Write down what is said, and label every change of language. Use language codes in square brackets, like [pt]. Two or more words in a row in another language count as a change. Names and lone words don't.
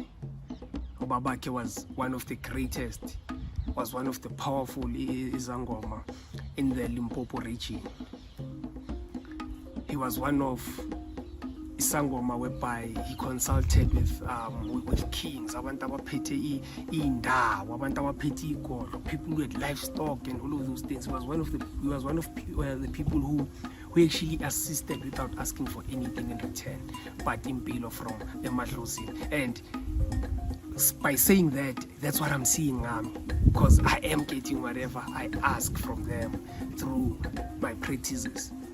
[en] Ubabake was one of the greatest, was one of the powerful Izangoma in the Limpopo region. He was one of isangoma whereby he consulted with kings, [zu] abantu abaphethe indawo, abantu abaphethe igodlo, [en] people who had livestock and all of those things. He was one of the people who actually assisted without asking for anything in return, but impilo from the Madlozi. And by saying that, that's what I'm seeing now, because I am getting whatever I ask from them through my practices.